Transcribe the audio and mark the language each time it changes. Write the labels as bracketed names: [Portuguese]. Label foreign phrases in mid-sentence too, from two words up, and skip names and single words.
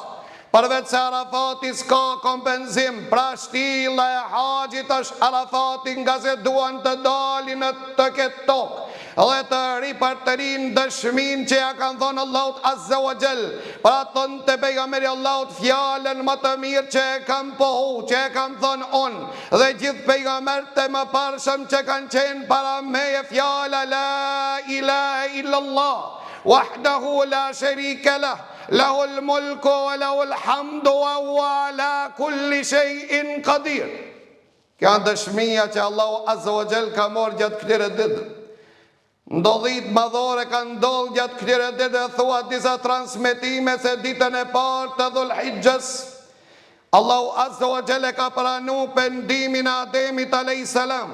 [Albanian] Përveç se Arafati s'ka kompenzim, pra shtylla e haxhit është Arafati, nga se duan të dalin të këtë tokë dhe të ripartërin dëshmin që ja kanë thonë Allahut [Arabic] عز وجل. [Albanian] Pra thonë të pejgamberi Allahut fjallën më të mirë që e kam pohu, që e kam thonë unë, dhe gjithë pejgamberët e mëparshëm që kanë qenë para meje, fjalla [Arabic] لا إله إلا الله وحده لا شريك له له الملك وله الحمد وهو على كل شيء قدير. [Albanian] Kjo janë dëshmia që Allahu [Arabic] عز وجل [Albanian] ka marrë gjatë këtyre ditë. Ndodhit madhore kanë ndodhur gjatë këtyre ditë, thua disa transmetime se ditën e parë të Dhul-Hijjës Allahu [Arabic] عز وجل [Albanian] ka pranuar pendimin e Ademit [Arabic] عليه السلام.